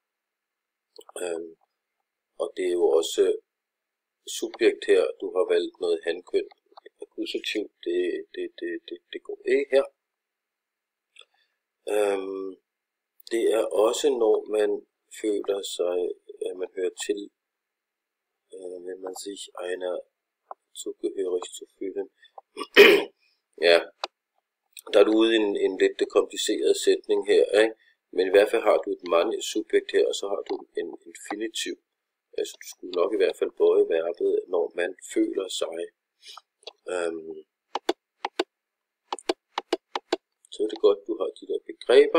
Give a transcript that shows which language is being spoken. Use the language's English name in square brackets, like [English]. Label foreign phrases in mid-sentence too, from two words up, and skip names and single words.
[Danish] Og det er jo også subjekt her, du har valgt noget hankøn. Akkusativ, det går ikke her. Det er også når man føler sig, at man hører til, [German] wenn man sich einer zugehörig zu fühlen. [Danish] Ja, der er du ude i en lidt kompliceret sætning her, ikke? Men i hvert fald har du et subjekt her, og så har du en infinitiv. Altså du skulle nok i hvert fald bøje verbet, når man føler sig. Så er det godt, du har de der begreber.